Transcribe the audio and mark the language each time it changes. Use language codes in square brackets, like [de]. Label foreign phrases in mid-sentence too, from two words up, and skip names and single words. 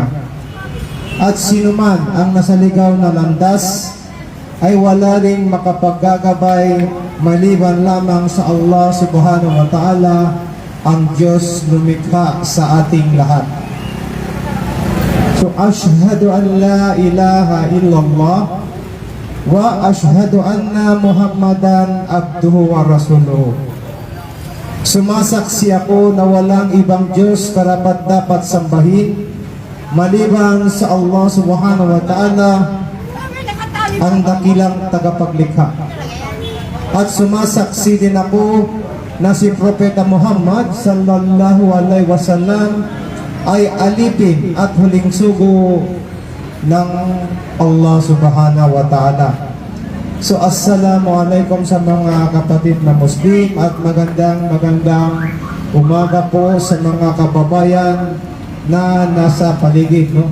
[tl] At sino man ang nasaligaw na landas ay wala ring makapaggagabay maliban lamang sa Allah [ar] سبحانه وتعالى, [tl] ang Diyos lumikha sa ating lahat. So, [ar] أشهد أن لا إله إلا الله وأشهد أن محمدا عبده ورسوله. [tl] Sumasaksi ako na walang ibang Diyos karapat-dapat sambahin maliban sa Allah [ar] سبحانه وتعالى, [tl] ang dakilang tagapaglikha. At sumasaksi din ako na si Propeta Muhammad [ar] صلى الله عليه وسلم [tl] ay alipin at huling sugo ng Allah [ar] سبحانه وتعالى. [tl] So, assalamualaikum sa mga kapatid na Muslim at magandang umaga po sa mga kababayan na nasa paligid, no?